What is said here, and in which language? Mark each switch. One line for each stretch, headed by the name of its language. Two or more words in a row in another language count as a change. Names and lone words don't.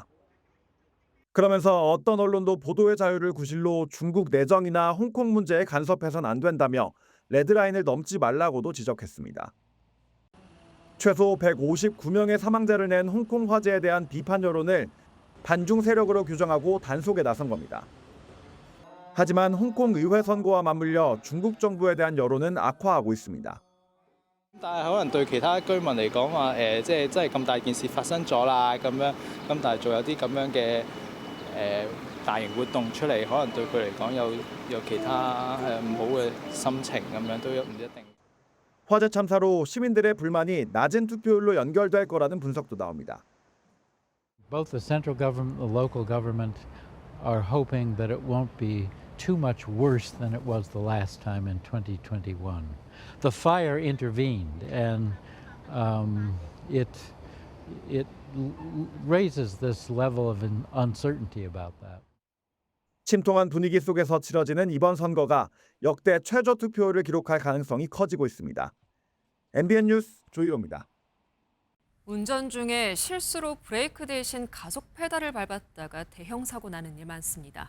Korean: 그러면서 어떤 언론도 보도의 자유를 구실로 중국 내정이나 홍콩 문제에 간섭해서는 안 된다며 레드라인을 넘지 말라고도 지적했습니다. 최소 159명의 사망자를 낸 홍콩 화재에 대한 비판 여론을 반중 세력으로 규정하고 단속에 나선 겁니다. 하지만 홍콩 의회 선거와 맞물려 중국 정부에 대한 여론은 악화하고 있습니다.
Cantonese: 但係可能對其他居民嚟講話即係真係咁大件事發生咗啦，咁但係仲有啲咁樣嘅大型活動出嚟，可能對佢嚟講有其他唔好嘅心情咁樣都唔一定。
Korean: 화재 참사로 시민들의 불만이 낮은 투표율로 연결될 거라는 분석도 나옵니다.
English: Both the central government, the local government are hoping that it won't be too much worse than it was the last time in 2021. The fire intervened, and it raises this level of uncertainty about that.
Korean: 침통한 분위기 속에서 치러지는 이번 선거가 역대 최저 투표율을 기록할 가능성이 커지고 있습니다. MBN 뉴스 조희로입니다. 운전 중에 실수로 브레이크 대신 가속 페달을 밟았다가 대형 사고 나는 일 많습니다.